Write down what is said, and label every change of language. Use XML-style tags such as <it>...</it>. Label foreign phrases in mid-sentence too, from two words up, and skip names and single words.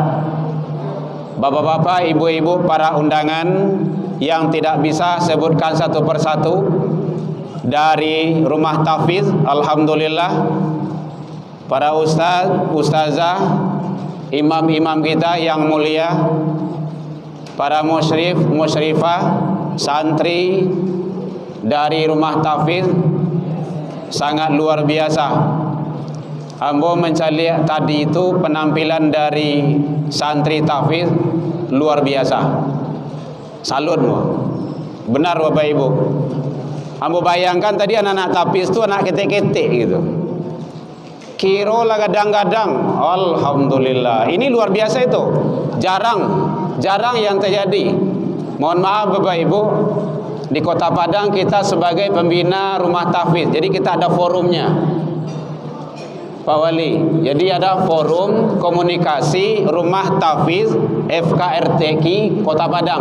<id>Bapak-bapak, ibu-ibu, para undangan yang tidak bisa sebutkan satu persatu dari rumah tahfiz, alhamdulillah para ustaz, ustazah, imam-imam kita yang mulia, para musyrif, musyrifah, santri dari rumah tahfiz sangat luar biasa. Ambo mencari tadi itu penampilan dari santri tahfiz luar biasa. Salut mo. Benar Bapak Ibu. Ambo bayangkan tadi anak-anak tahfiz itu anak ketek-ketek gitu.</id> <min>Kiro lah gadang-gadang.</min> <id>Alhamdulillah. Ini luar biasa itu. Jarang yang terjadi. Mohon maaf Bapak Ibu, di Kota Padang kita sebagai pembina rumah tahfiz, jadi kita ada forumnya Pak Wali. Jadi ada forum komunikasi rumah tahfiz FKRTQ Kota Padang.</id>